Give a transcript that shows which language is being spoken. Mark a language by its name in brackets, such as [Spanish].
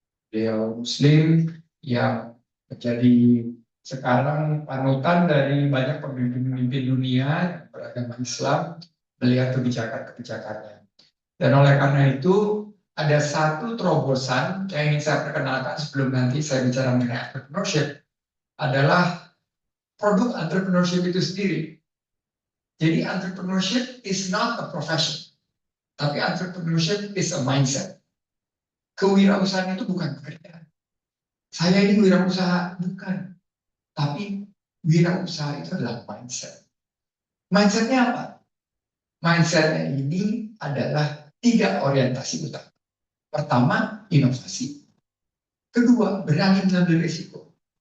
[Indonesian] Beliau Muslim yang menjadi sekarang panutan dari banyak pemimpin-pemimpin dunia yang beragama Islam, melihat kebijakan-kebijakannya. Dan oleh karena itu ada satu terobosan yang ingin saya perkenalkan sebelum nanti saya bicara mengenai entrepreneurship, adalah produk entrepreneurship itu sendiri. [English] Jadi entrepreneurship is not a profession, tapi entrepreneurship is a mindset. [Indonesian] Kewirausahaan itu bukan pekerjaan. Saya ini wirausaha, bukan. Tapi wirausaha itu adalah mindset. Mindsetnya apa? Mindsetnya ini adalah 3 orientasi utama. Pertama, inovasi. Kedua, berani mengambil risiko.